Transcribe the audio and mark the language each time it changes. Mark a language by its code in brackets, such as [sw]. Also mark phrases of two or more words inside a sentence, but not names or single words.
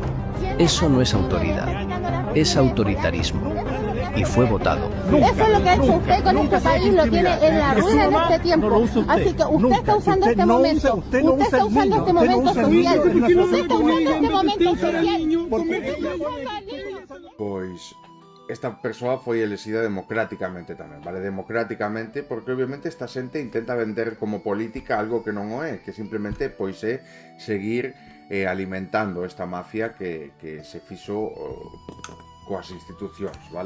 [es] Eso no es autoridad, es autoritarismo. Y fue votado. Eso es lo que ha hecho usted con este país, lo tiene en la ruina en este tiempo. Así que usted está usando este momento. Usted está usando este momento social. Usted está usando este momento social. [gl] Pois esta persoa foi elexida democráticamente tamén, vale? Democráticamente, porque obviamente esta xente intenta vender como política algo que non o é, que simplemente pois é seguir alimentando esta mafia que se fixo coas institucións, vale?